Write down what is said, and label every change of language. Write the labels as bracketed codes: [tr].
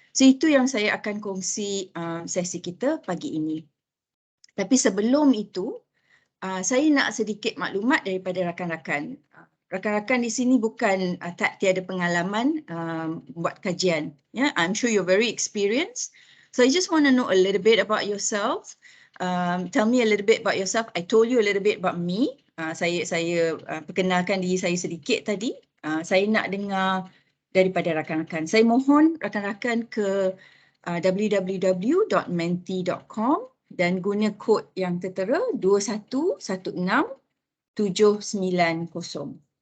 [ms] So itu yang saya akan kongsi sesi kita pagi ini. Tapi sebelum itu, saya nak sedikit maklumat daripada rakan-rakan. Rakan-rakan di sini bukan tiada pengalaman buat kajian. [en] Yeah, I'm sure you're very experienced. So I just want to know a little bit about yourself. Tell me a little bit about yourself. I told you a little bit about me. [ms] Saya perkenalkan diri saya sedikit tadi. Saya nak dengar daripada rakan-rakan. Saya mohon rakan-rakan ke www.menti.com dan guna kod yang tertera 2116790.